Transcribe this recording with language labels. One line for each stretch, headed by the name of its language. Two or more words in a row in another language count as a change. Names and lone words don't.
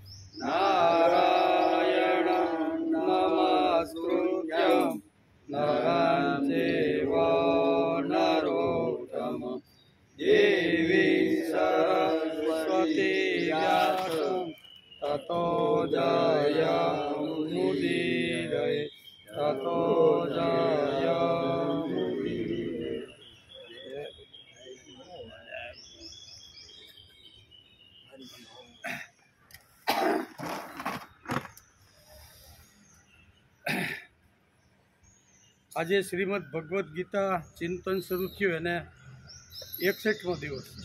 Sanskrit: नारायणं नमस्कृत्यं नरं चैव नरोत्तमं देवी सरस्वती व्यासं ततो जयमुदीरये ततो जयमुदीरये।
Gujarati: આજે શ્રીમદ ભગવદ્ ગીતા ચિંતન શરૂ થયું અને 61મો દિવસ।